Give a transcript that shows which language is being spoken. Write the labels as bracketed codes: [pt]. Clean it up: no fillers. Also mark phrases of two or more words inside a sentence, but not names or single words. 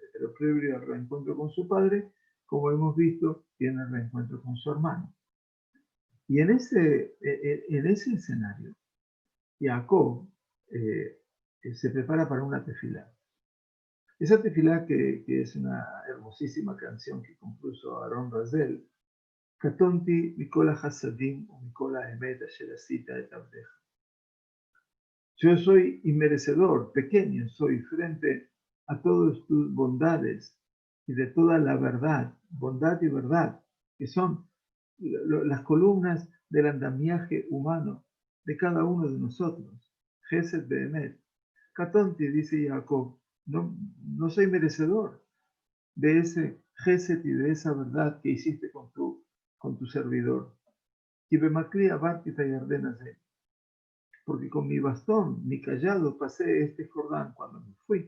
[es] Pero previo al reencuentro con su padre, como hemos visto, tiene el reencuentro con su hermano. Y en ese escenario, Jacob se prepara para una tefilá. Esa tefilá que es una hermosísima canción que compuso Aaron Razel, [he] קטונתי מכל החסדים ומכל האמת אשר עשית את עבדך. [es] Yo soy inmerecedor, pequeño soy frente a todas tus bondades y de toda la verdad, bondad y verdad, que son las columnas del andamiaje humano de cada uno de nosotros. [he] חסד ואמת. [es] Katonti, dice Jacob, no soy merecedor de ese Gesed y de esa verdad que hiciste con tu servidor. Y [he] במקלי עברתי את הירדן הזה, [es] porque con mi bastón, mi callado, pasé este Jordán cuando me fui.